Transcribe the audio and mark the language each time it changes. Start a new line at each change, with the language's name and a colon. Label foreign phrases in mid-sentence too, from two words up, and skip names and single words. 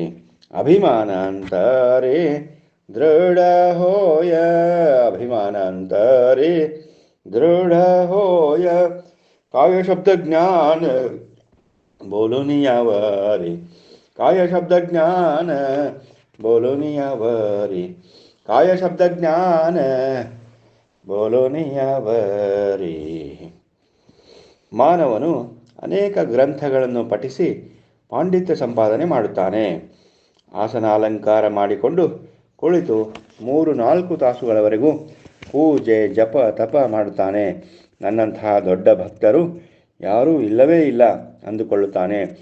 Marathi: अभिमानांतरे दृढ होय, अभिमानांतरे दृढ होय. काय शब्द ज्ञान बोलोनियावरी, काय शब्द ज्ञान बोलोनियावरी. काय शब्द ज्ञान बोलोನಿಯಾವರಿ.
Kannada: ಮಾನವನು ಅನೇಕ ಗ್ರಂಥಗಳನ್ನು ಪಠಿಸಿ ಪಾಂಡಿತ್ಯ ಸಂಪಾದನೆ ಮಾಡುತ್ತಾನೆ. ಆಸನಾಲಂಕಾರ ಮಾಡಿಕೊಂಡು ಕುಳಿತು 3-4 ತಾಸುಗಳವರೆಗೂ ಪೂಜೆ ಜಪ ತಪ ಮಾಡುತ್ತಾನೆ. ನನ್ನಂತಹ ದೊಡ್ಡ ಭಕ್ತರು ಯಾರೂ ಇಲ್ಲವೇ ಇಲ್ಲ ಅಂದುಕೊಳ್ಳುತ್ತಾನೆ.